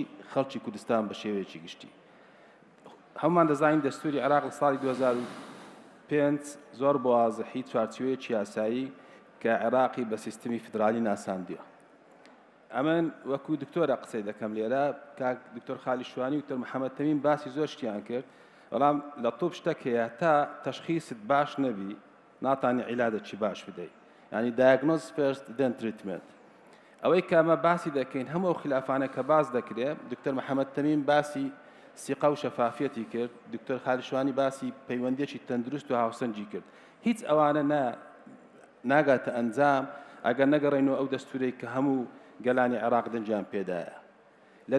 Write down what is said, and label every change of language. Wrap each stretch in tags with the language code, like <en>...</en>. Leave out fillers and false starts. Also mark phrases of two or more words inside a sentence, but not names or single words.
<ckb>خەڵکی کوردستان بە شێوەیەکی گشتی هەمومان دەزانین دەستوری عێراق لە ساڵی 2005 زۆر بۆ وازەحی چوارچوەیەکی یاسایی کە عێراقی بە سیستمی فدرالی ناساندیوە ئەمن وەکو دکتۆرە قسەی دەکەم لێرە کاک دکتۆر خالی شوانی و دکتۆر محەممەد تەمیم باسی زۆر شتیان کرد بەڵام لە تۆپ شتێک هەیە تا تەشخیصت باش نەبی ناتانی عیلادێکی باش بدەیت ینی</ckb> <en>diagnose first then treatment</en> <ckb>ئەوەی کە ئەمە باسی دەکەین هەموو خلافانە کە باز دەکرێت دکتۆر محەممەد تەمیم باسی سیقە و شەفافیەتی کرد دکتۆر خالی شوانی باسی پەیوەندێکی تەندروست و هاوسەنجی کرد هیچ ئەوانە ناگاتە ئەنجام ئەگەر نەگەڕێنەوە ئەو دەستورەی کە هەموو گەلانی عێراق دەنجام پێدایە لە</ckb>